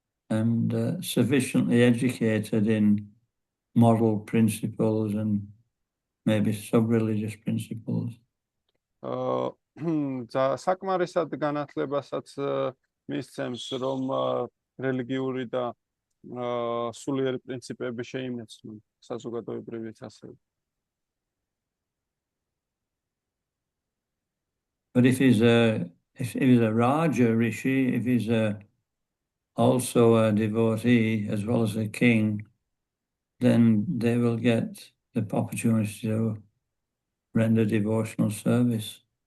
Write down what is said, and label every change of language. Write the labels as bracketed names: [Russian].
[English] And sufficiently educated in moral principles and maybe sub-religious principles. [Georgian] საკმარისად განათლებასაც მისცემს, რომ რელიგიური და სულიერი პრინციპები შეიმეცნონ საზოგადოებრივიც ასევე. [English] But if he's a Raja Rishi, if he's also a devotee as well as a king, then they will get the opportunity to render devotional service.